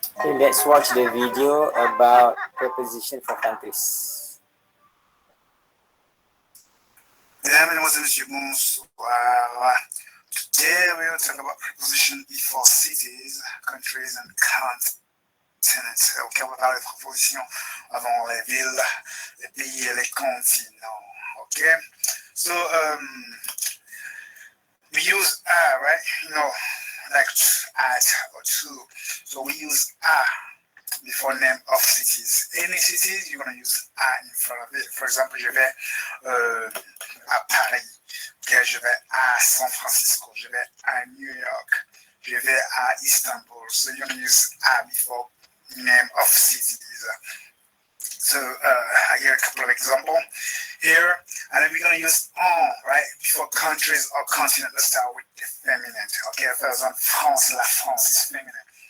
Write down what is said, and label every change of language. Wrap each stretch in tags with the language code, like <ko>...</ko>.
<en>So let's watch the video about preposition for countries.</en> <fr>Mesdames, Mesdemoiselles, Messieurs, bonsoir.</fr> <en>Today we will talk about preposition before cities, countries and continents.</en> <fr>Ok, on va parler de prépositions avant les villes, les pays et les continents.</fr> <en>Ok, so we use a, right? You know, like at or to. So we use a before name of cities. Any cities, you're going to use à in front of it.</en> <fr>For example, je vais à Paris. Okay, je vais à San Francisco. Je vais à New York. Je vais à Istanbul.</fr> <en>So you're going to use à before name of cities. So I give a couple of examples here, and then we're going to use en, right, before countries or continent. Let's start with the feminine. Okay, for example, France, la France is feminine.</en>